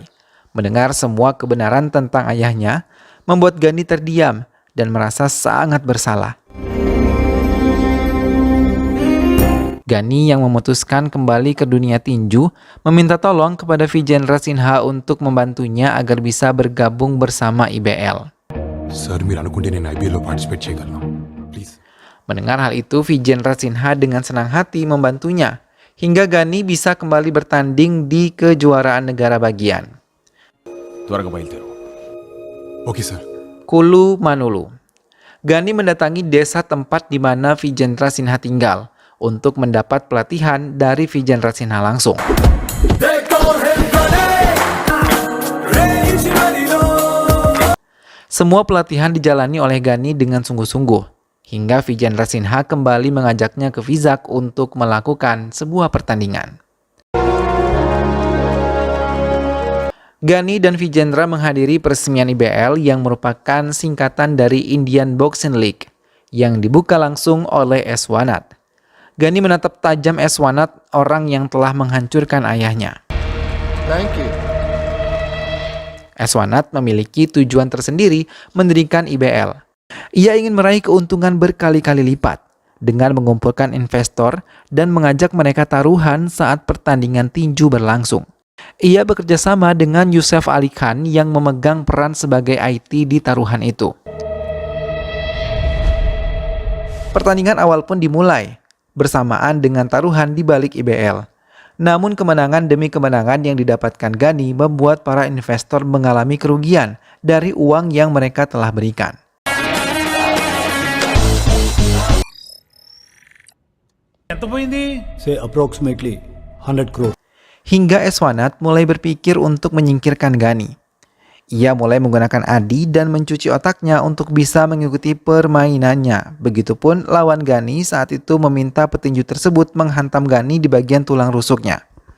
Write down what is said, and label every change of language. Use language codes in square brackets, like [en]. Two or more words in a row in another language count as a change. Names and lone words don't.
[id] Mendengar semua kebenaran tentang ayahnya, membuat Ghani terdiam dan merasa sangat bersalah. Ghani yang memutuskan kembali ke dunia tinju, meminta tolong kepada Vijendra Sinha untuk membantunya agar bisa bergabung bersama IBL. [te] Sir, మీరు అనుకుంటే నేను IBL లో పార్టిసిపేట్ చేయగలను. [en] Please. [id] Mendengar hal itu, Vijendra Sinha dengan senang hati membantunya, hingga Ghani bisa kembali bertanding di kejuaraan negara bagian. [te] త్వరగా బయలుదేరు. [en] okay sir. [id] Kulu Manulu. Ghani mendatangi desa tempat di mana Vijendra Sinha tinggal untuk mendapat pelatihan dari Vijendra Sinha langsung. Semua pelatihan dijalani oleh Ghani dengan sungguh-sungguh, hingga Vijendra Sinha kembali mengajaknya ke Vizag untuk melakukan sebuah pertandingan. Ghani dan Vijendra menghadiri peresmian IBL yang merupakan singkatan dari Indian Boxing League, yang dibuka langsung oleh Eswarnath. Ghani menatap tajam Eswarnath, orang yang telah menghancurkan ayahnya. [en] Thank you. [id] Eswarnath memiliki tujuan tersendiri mendirikan IBL. Ia ingin meraih keuntungan berkali-kali lipat dengan mengumpulkan investor dan mengajak mereka taruhan saat pertandingan tinju berlangsung. Ia bekerja sama dengan Yusuf Ali Khan yang memegang peran sebagai IT di taruhan itu. Pertandingan awal pun dimulai bersamaan dengan taruhan di balik IBL. Namun kemenangan demi kemenangan yang didapatkan Ghani membuat para investor mengalami kerugian dari uang yang mereka telah berikan. [en] Say approximately 100 crore. [id] Hingga Eswarnath mulai berpikir untuk menyingkirkan Ghani. Ia mulai menggunakan Adi dan mencuci otaknya untuk bisa mengikuti permainannya. Begitupun lawan Ghani saat itu meminta petinju tersebut menghantam Ghani di bagian tulang rusuknya.